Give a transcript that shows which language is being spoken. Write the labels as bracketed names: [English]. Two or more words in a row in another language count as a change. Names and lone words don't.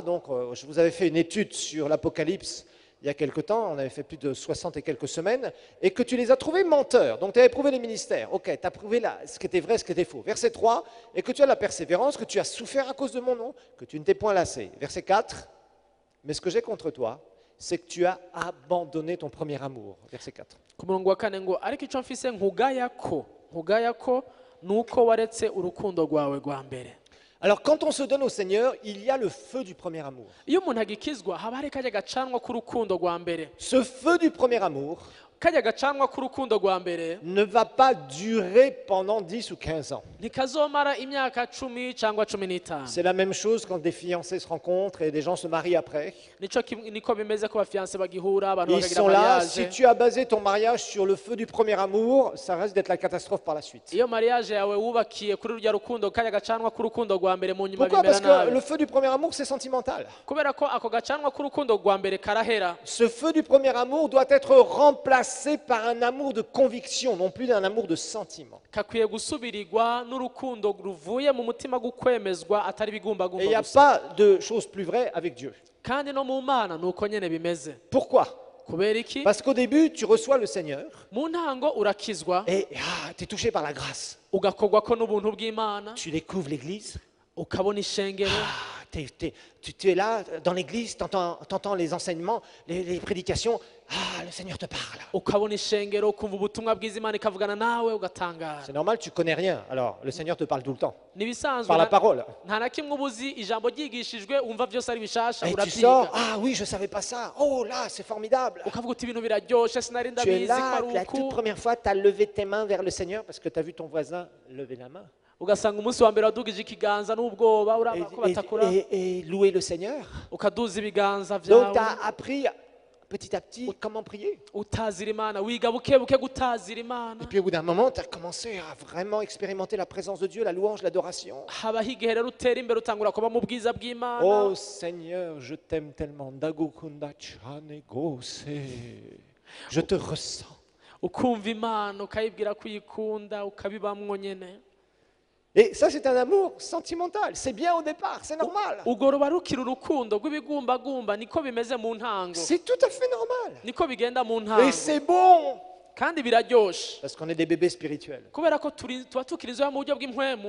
[French] Donc, je vous avais fait une étude sur l'Apocalypse il y a quelque temps, on avait fait plus de 60 et quelques semaines, et que tu les as trouvés menteurs. Donc, tu as éprouvé les ministères. Ok, tu as prouvé ce qui était vrai, ce qui était faux. Verset 3, et que tu as la persévérance, que tu as souffert à cause de mon nom, que tu ne t'es point lassé. Verset 4, mais ce que j'ai contre toi, c'est que tu as abandonné ton premier amour. Verset 4. [Rundi] Ku murongo wa kane ngo ariko ico mfise nkugayako nuko waretse urukundo rwawe rwa mbere. [French] Alors, quand on se donne au Seigneur, il y a le feu du premier amour. [Rundi] Iyo umuntu agikizwa haba hari kajya gacanwa k'urukundo rwa mbere. [French] Ce feu du premier amour [Rundi] Kajya gacanwa k'urukundo rwa mbere [French] ne va pas durer pendant 10 ou 15 ans. [Rundi] ntikazomara imyaka 10 cyangwa 15. [French] C'est la même chose quand des fiancés se rencontrent et des gens se marient après. [Rundi] Niko bimeze ko bafiance bagihura abantu [French] Ils [Rundi] bakagira [French] sont là, [Rundi] mariage. [French] si tu as basé ton mariage sur le feu du premier amour, ça reste d'être la catastrophe par la suite. [Rundi] Iyo mariage yawe wubakiye kuri rurya rukundo kajya gacanwa k'urukundo rwa mbere mu nyuma [French] Pourquoi? Parce [Rundi] bimera [French] que le [Rundi] nabi. [French] feu du premier amour, c'est sentimental. [Rundi] Kubera ko ako gacanwa k'urukundo rwa mbere karahera. [French] Ce feu du premier amour doit être remplacé par un amour de conviction, non plus d'un amour de sentiment. [Rundi] Kakwiye gusubirirwa n'urukundo ruvuye mu mutima gukwemezwa atari [French] Et il [Rundi] bigumbagumba [French] n'y a [Rundi] gusa. [French] pas de chose plus vraie avec Dieu. [Rundi] Kandi no mu Mana nuko nyene bimeze. [French] Pourquoi? [Rundi] Kubera iki? [French] Parce qu'au début, tu reçois le Seigneur [Rundi] Mu ntango urakizwa [French] et tu es touché par la grâce. [Rundi] ugakorwa ko n'ubuntu bw'Imana [French] Tu découvres l'Église. [Rundi] ukabona ishengero. [French] Tu es là dans l'église, tu entends les enseignements, les prédications. Ah, le Seigneur te parle. [Rundi] Ukabona ishengero ukumva ubutumwa bwiza Imana ikavugana nawe ugatangara. [French] C'est normal, tu connais rien. Alors, le Seigneur te parle tout le temps. [Rundi] Nibisanzwe [French] Par la parole. [Rundi] nta na kimwe ubuzi ijambo ryigishijwe umva byose ari bishasha [French] Et tu sors, [Rundi] urabyiga. [French] ah oui, je savais pas ça. Oh là, c'est formidable. [Rundi] Ukavuga uti ibintu biraryoshe sinari [French] Tu es [Rundi] ndabizi ko [French] là, [Rundi] ari [French] la toute [Rundi] uku. [French] première fois, tu as levé tes mains vers le Seigneur parce que tu as vu ton voisin lever la main. [Rundi] Ugasanga umunsi wa mbere wadugije ikiganza n'ubwoba uraba ko batakura [French] Et louer le Seigneur. [Rundi] ukaduza ibiganza [French] Donc, tu [Rundi] vyawe [French] as appris petit à petit comment prier. [Rundi] utazira Imana wiga bukebuke gutazira Imana. [French] Et puis, au bout d'un moment, tu as commencé à vraiment expérimenter la présence de Dieu, la louange, l'adoration. [Rundi] habaho igihe rero utera imbere utangura kuba mu bwiza bw'Imana. [French] Oh Seigneur, je t'aime tellement. [Rundi] Ndagukunda cyane gose. [French] Je te ressens. [Rundi] Ukumva Imana ukayibwira ko uyikunda ukabibamwo nyene. [French] Et ça, c'est un amour sentimental. C'est bien au départ, c'est normal. [Rundi] Urwo ruba rukiri urukundo rw'ibigumbagumba niko bimeze mu ntango. [French] C'est tout à fait normal. [Rundi] Niko bigenda mu [French] Et [Rundi] ntango. [French] c'est bon. [Rundi] Kandi biraryoshe. [French] Parce qu'on est des bébés spirituels. [Rundi] Kubera ko tuba tukiri inzoya mu buryo bw'impwemu.